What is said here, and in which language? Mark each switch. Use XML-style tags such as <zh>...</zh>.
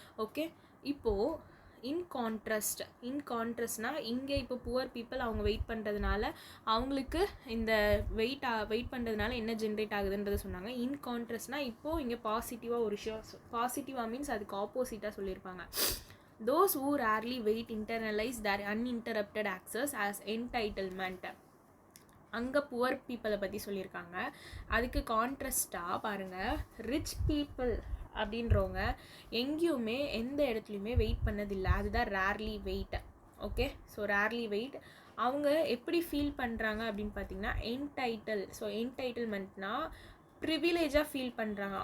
<ta>Okay, இப்போது இன் கான்ட்ராஸ்ட்னால் இங்கே இப்போ புவர் பீப்புள் அவங்க வெயிட் பண்ணுறதுனால அவங்களுக்கு இந்த வெயிட் பண்ணுறதுனால என்ன ஜென்ரேட் ஆகுதுன்றதை சொன்னாங்க. இன் கான்ட்ராஸ்ட்னால் இப்போது இங்கே பாசிட்டிவாக ஒரு விஷயம், பாசிட்டிவாக மீன்ஸ் அதுக்கு ஆப்போசிட்டாக சொல்லியிருப்பாங்க.</ta> <en>Those who rarely wait internalize their uninterrupted access as entitlement.</en> <ta>அங்கே புவர் பீப்புளை பற்றி சொல்லியிருக்காங்க. அதுக்கு கான்ட்ராஸ்டாக பாருங்கள், ரிச் பீப்புள் அப்படின்றவங்க எங்கேயுமே எந்த இடத்துலையுமே வெயிட் பண்ணதில்லை. அதுதான் rarely wait. Okay, so rarely wait. அவங்க எப்படி ஃபீல் பண்ணுறாங்க அப்படின்னு பார்த்தீங்கன்னா ஸோ என்டைட்டில்மெண்ட்னா ப்ரிவிலேஜாக ஃபீல் பண்ணுறாங்க.</ta>